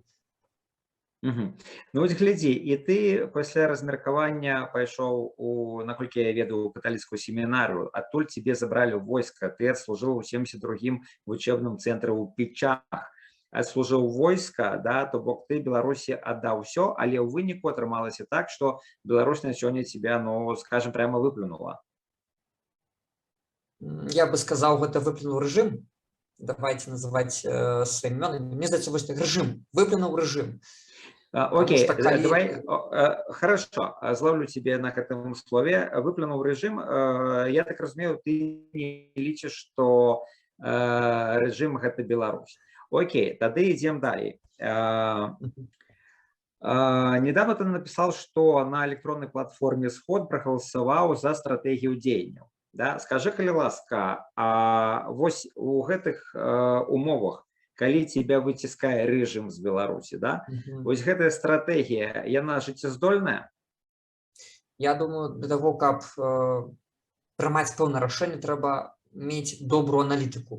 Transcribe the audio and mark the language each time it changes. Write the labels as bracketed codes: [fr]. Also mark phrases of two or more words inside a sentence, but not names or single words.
[be] Ну вось глядзі, і ты пасля размеркавання пайшоў у, наколькі я ведаю, каталіцкую семінарыю, адтуль цябе забралі ў войска, ты адслужыў у 72-м вучэбным цэнтры ў Пічах, адслужыў войска, да, то бок ты Беларусі аддаў усё, але ў выніку атрымалася так, што Беларусь на сёння цябе, ну, скажем, прямо выплюнула. Я бы сказаў, гэта выплюнуў рэжым. Давайте называць сваімі імёнамі. Мне здаецца, вось так, рэжым. Выплюнуў рэжым. [ru] Окей, давай, хорошо, зловлю тебе [be] на гэтым слове. Выплюнуў рэжым. Я так разумею, ты не лічыш, што рэжым гэта Беларусь. Окей, тады ідзем далей. [ru] Недавно ты написал, что на электронной платформе «Сход» проголосовал за стратегию дзеянняў. [be] Да? Скажи, калі ласка, вось у гэтых умовах, калі тебя выціскае рэжым з Беларусі, да? Мгм. Вось гэтая стратэгія, яна жыццяздольная? Я думаю, для того, каб прымаць пэўнае рашэнне, трэба мець добрую аналітыку.